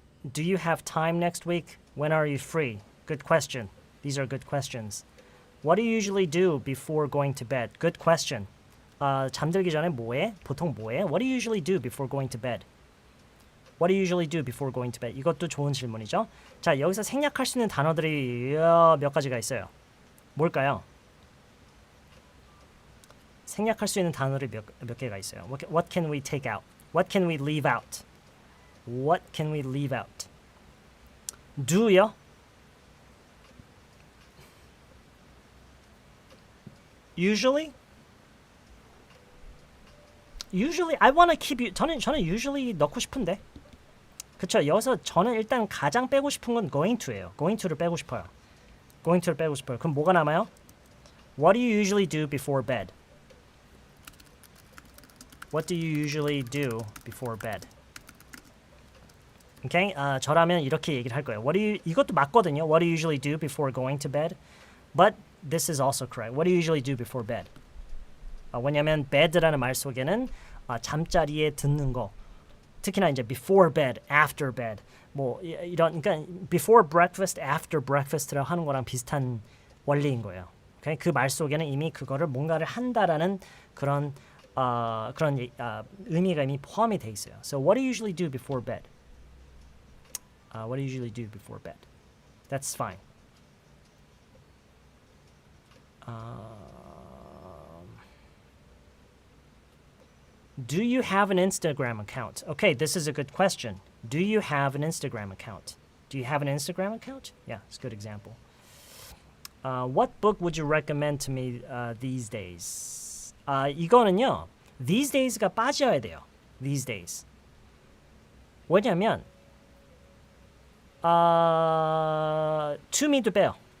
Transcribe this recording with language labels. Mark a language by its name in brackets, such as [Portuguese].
[English] Do you have time next week? When are you free? Good question. These are good questions. What do you usually do before going to bed? Good question. [Korean] 잠들기 전에 뭐해? 보통 뭐해? [English] What do you usually do before going to bed? What do you usually do before going to bed? [Korean] 이것도 좋은 질문이죠. 자, 여기서 생략할 수 있는 단어들이 몇 가지가 있어요. 뭘까요? 생략할 수 있는 단어들이 몇 개가 있어요. [English] What can we take out? What can we leave out? What can we leave out? Do요? Usually I want to keep you. [Korean] 저는 usually 넣고 싶은데. 그쵸? 여기서 저는 일단 가장 빼고 싶은 건 going to예요. going to를 빼고 싶어요. going to를 빼고 싶어요. 그럼 뭐가 남아요? [English] What do you usually do before bed? What do you usually do before bed? Okay? [Korean] 저라면 이렇게 얘기를 할 거예요. 이것도 맞거든요. [English] What do you usually do before going to bed? But this is also correct. What do you usually do before bed? [Korean] 왜냐하면 bed라는 말 속에는 잠자리에 듣는 거. 특히나 이제 before bed, after bed, 뭐 이런 그러니까 before breakfast, after breakfast라고 하는 거랑 비슷한 원리인 거예요. [English] Okay? [Korean] 그 말 속에는 이미 그거를 뭔가를 한다라는 그런 의미가 이미 포함이 돼 있어요. [English] So what do you usually do before bed? What do you usually do before bed? That's fine. Do you have an Instagram account? Okay, this is a good question. Do you have an Instagram account? Do you have an Instagram account? Yeah, it's a good example. What book would you recommend to me these days? [Korean] 이거는요. These days가 빠져야 돼요. [English] These days. [Korean] 왜냐면 to me도 빼요.